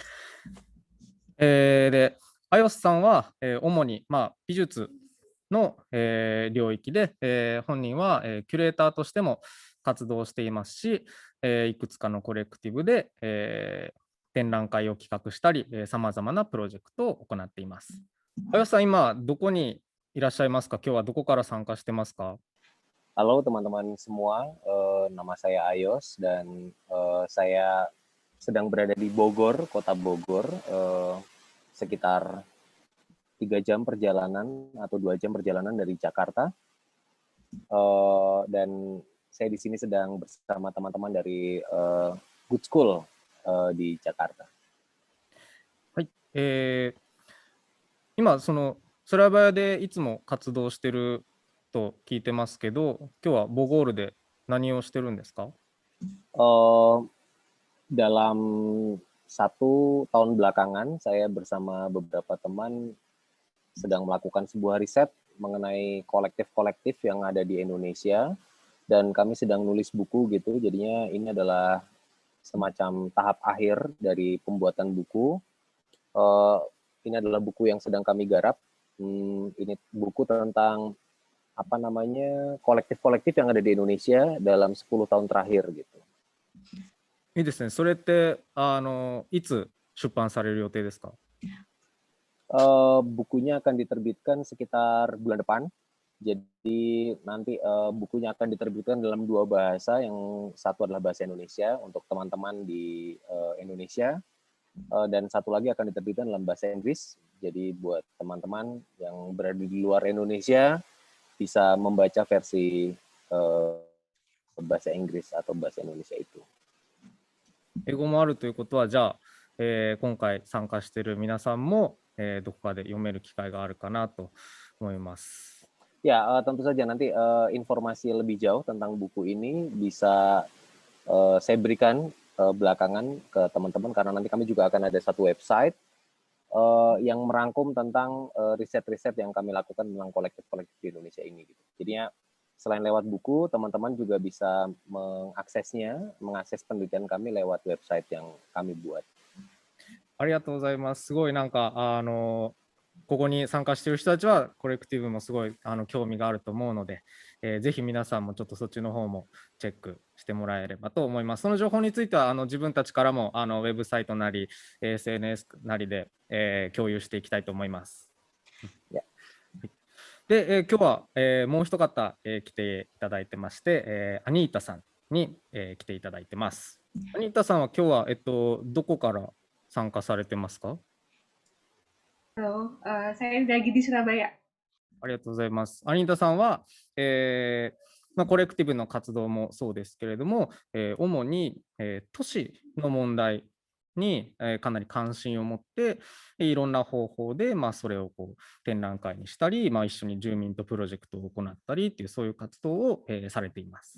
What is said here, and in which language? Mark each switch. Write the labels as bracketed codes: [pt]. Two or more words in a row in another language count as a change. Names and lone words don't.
[ja] で、アヨスさんは、主に、美術の、領域で、本人は、キュレーターとしても活動していますし、いくつかのコレクティブで、展覧会を企画したり、さまざまなプロジェクトを行っています。アヨスさん、今、どこにいらっしゃいますか？今日はどこから参加してますか？ [id] Halo teman-teman semua, nama saya Ayos dan saya sedang berada di Bogor, kota Bogor, sekitar 3 jam perjalanan atau 2 jam perjalanan dari Jakarta. Dan saya di sini sedang bersama teman-teman dari Good School di Jakarta. [ja] はい、今、スラバヤでいつも活動してると聞いてますけど、今日はボゴールで何をしてるんですか？ [id] Eh, dalam 1 tahun belakangan, saya bersama beberapa teman sedang melakukan sebuah riset mengenai kolektif-kolektif yang ada di Indonesia, dan kami sedang nulis buku gitu. Jadinya ini adalah semacam tahap akhir dari pembuatan buku. Ini adalah buku yang sedang kami garap. Ini buku tentang kolektif-kolektif yang ada di Indonesia dalam 10 tahun terakhir gitu. [ja] いいですね。それって、いつ出版される予定ですか？ [id] Bukunya akan diterbitkan sekitar bulan depan. Jadi nanti bukunya akan diterbitkan dalam 2 bahasa, yang satu adalah bahasa Indonesia untuk teman-teman di Indonesia, dan satu lagi akan diterbitkan dalam bahasa Inggris. Jadi buat teman-teman yang berada di luar Indonesia bisa membaca versi bahasa Inggris atau bahasa Indonesia itu. [ja] 英語もあるということは、じゃあ、今回参加している皆さんも、どこかで読める機会があるかなと思います。 [id] Ya, tentu saja nanti informasi lebih jauh tentang buku ini bisa saya berikan belakangan ke teman-teman, karena nanti kami juga akan ada satu website yang merangkum tentang riset-riset yang kami lakukan tentang kolektif-kolektif di Indonesia ini gitu. Jadinya selain lewat buku, teman-teman juga bisa mengakses penelitian kami lewat website yang kami buat. [ja] ありがとうございます。すごいここに参加している人たちはコレクティブもすごい興味があると思うので、ぜひ皆さんもちょっとそっちの方もチェックしてもらえればと思います。その情報については自分たちからもウェブサイトなり SNS なりで、共有していきたいと思います。 Yeah. で、今日は、もう一方、来ていただいてまして、アニータさんに、来ていただいてます。アニータさんは今日は、どこから参加されてますか？ [id] Halo, saya lagi di Surabaya. [ja] ありがとうございます。アニータさんは、コレクティブの活動もそうですけれども、主に、都市の問題に、かなり関心を持って、いろんな方法で、それを展覧会にしたり、一緒に住民とプロジェクトを行ったりっていう、そういう活動を、されています。